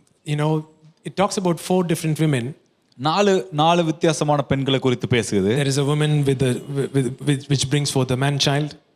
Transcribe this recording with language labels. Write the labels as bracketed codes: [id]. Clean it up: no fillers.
[en] You know, it talks about 4 different women. [ta] 4 வித்தியாசமான பெண்களை குறித்து பேசுகிறது. [en] There is a woman which brings forth a man child.